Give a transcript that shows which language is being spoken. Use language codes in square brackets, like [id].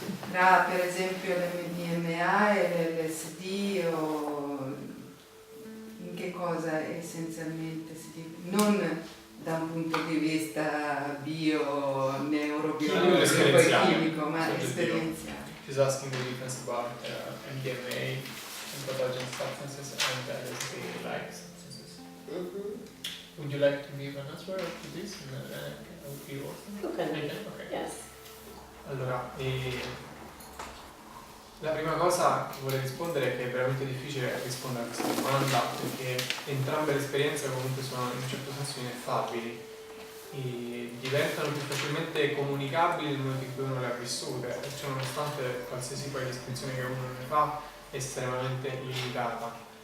[it] tra per esempio l'MDMA e l'LSD, o in che cosa essenzialmente non da un punto di vista neurobiologico e chimico, ma esperienziale. [en] She's asking the difference about MDMA and pathogenic substances and LSD-like substances. Would you like to give an answer to this? Okay. Yes. [it] Allora, la prima cosa che vorrei rispondere è che è veramente difficile rispondere a questa domanda, perché entrambe le esperienze comunque sono in un certo senso ineffabili e diventano più facilmente comunicabili nel momento in cui uno le ha vissute, perciò nonostante qualsiasi poi distinzione che uno ne fa è estremamente limitata.